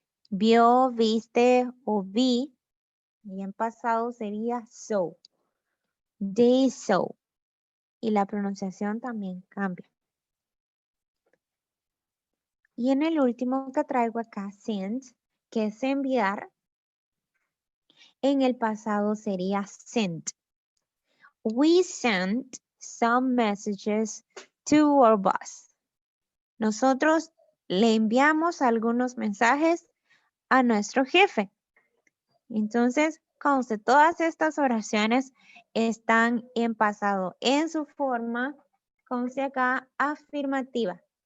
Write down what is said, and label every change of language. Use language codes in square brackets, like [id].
[es] Vio, viste o vi. Y en pasado sería saw. [en] They saw. [es] Y la pronunciación también cambia. Y en el último que traigo acá, send, que es enviar. En el pasado sería sent. [en] We sent some messages to our boss. [es] Nosotros le enviamos algunos mensajes a nuestro jefe. Entonces, conste, todas estas oraciones están en pasado. En su forma, conste acá, afirmativa.